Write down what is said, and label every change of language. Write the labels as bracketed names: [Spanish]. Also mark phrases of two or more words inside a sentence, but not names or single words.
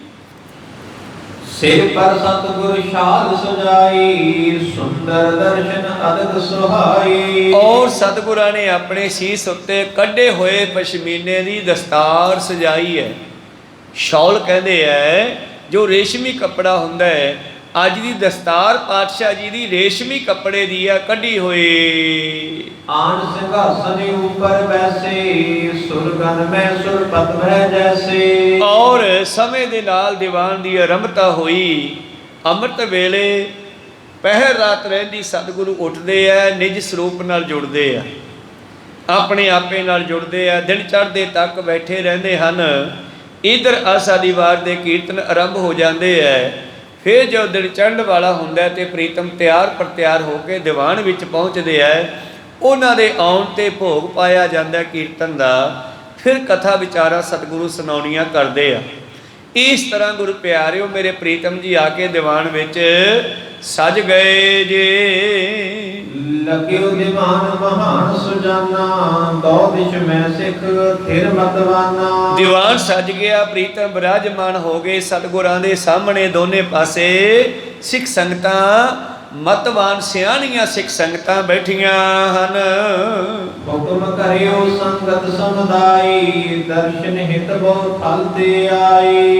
[Punjabi] ਸਿਰ ਪਰ ਸਤਿਗੁਰ ਸ਼ਾਲ ਸਜਾਈ, ਸੁੰਦਰ ਦਰਸ਼ਨ ਅਦਕ ਸੁਹਾਈ। ਔਰ ਸਤਿਗੁਰਾਂ ਨੇ ਆਪਣੇ ਸੀਸ ਉੱਤੇ ਕੱਢੇ ਹੋਏ ਪਸ਼ਮੀਨੇ ਦੀ ਦਸਤਾਰ ਸਜਾਈ ਹੈ। ਸ਼ੌਲ ਕਹਿੰਦੇ ਹੈ ਜੋ ਰੇਸ਼ਮੀ ਕੱਪੜਾ ਹੁੰਦਾ ਹੈ, ਅੱਜ ਦੀ ਦਸਤਾਰ ਪਾਤਸ਼ਾਹ ਜੀ ਦੀ ਰੇਸ਼ਮੀ ਕੱਪੜੇ ਦੀ ਆ ਕੱਢੀ ਹੋਈ। [Hindi] आन सिंहासन ऊपर बैसे सुरगन में सुरपत भय जैसे। [Punjabi] ਔਰ ਸਮੇਂ ਦੇ ਨਾਲ ਦੀਵਾਨ ਦੀ ਆਰੰਭਤਾ ਹੋਈ। ਅੰਮ੍ਰਿਤ ਵੇਲੇ ਪਹਿਰ ਰਾਤ ਰਹਿੰਦੀ ਸਤਿਗੁਰੂ ਉੱਠਦੇ ਆ, ਨਿਜ ਸਰੂਪ ਨਾਲ ਜੁੜਦੇ ਆ, ਆਪਣੇ ਆਪੇ ਨਾਲ ਜੁੜਦੇ ਆ, ਦਿਨ ਚੜ੍ਹਦੇ ਤੱਕ ਬੈਠੇ ਰਹਿੰਦੇ ਹਨ। ਇਧਰ ਆਸਾ ਦੀ ਵਾਰ ਦੇ ਕੀਰਤਨ ਆਰੰਭ ਹੋ ਜਾਂਦੇ ਐ। ਫਿਰ ਜਦੋਂ ਦਿਨ ਚੜ੍ਹਨ ਵਾਲਾ ਹੁੰਦਾ ਤੇ ਪ੍ਰੀਤਮ ਤਿਆਰ ਪਰ ਤਿਆਰ ਹੋ ਕੇ ਦੀਵਾਨ ਵਿੱਚ ਪਹੁੰਚਦੇ ਐ। ਉਹਨਾਂ ਦੇ ਆਉਣ ਤੇ ਭੋਗ ਪਾਇਆ ਜਾਂਦਾ ਕੀਰਤਨ ਦਾ। ਫਿਰ ਕਥਾ ਵਿਚਾਰਾ ਸਤਿਗੁਰੂ ਸੁਣਾਉਣੀਆਂ ਕਰਦੇ ਆ। ਇਸ ਤਰ੍ਹਾਂ ਗੁਰੂ ਪਿਆਰਿਓ ਮੇਰੇ ਪ੍ਰੀਤਮ ਜੀ ਆ ਕੇ ਦੀਵਾਨ ਵਿੱਚ ਸਜ ਗਏ ਜੇ। [Hindi] लग्यो दीवान महान सुजाना दो दिश में सिख थिर मतवाना। [Punjabi] ਦੀਵਾਨ ਸਜ ਗਿਆ, ਪ੍ਰੀਤਮ ਬਿਰਾਜਮਾਨ ਹੋ ਗਏ ਸਤਿਗੁਰਾਂ ਦੇ ਸਾਹਮਣੇ। ਦੋਨੇ ਪਾਸੇ ਸਿੱਖ ਸੰਗਤਾਂ, ਮਤਵਾਨ ਸਿਆਣੀਆਂ ਸਿੱਖ ਸੰਗਤਾਂ ਬੈਠੀਆਂ ਹਨ। ਹੁਕਮ ਕਰਿਓ ਸੰਗਤ ਸਮੁਦਾਈ ਦਰਸ਼ਨ ਹਿਤ ਬਹੁ ਥਲ ਤੇ ਆਈ।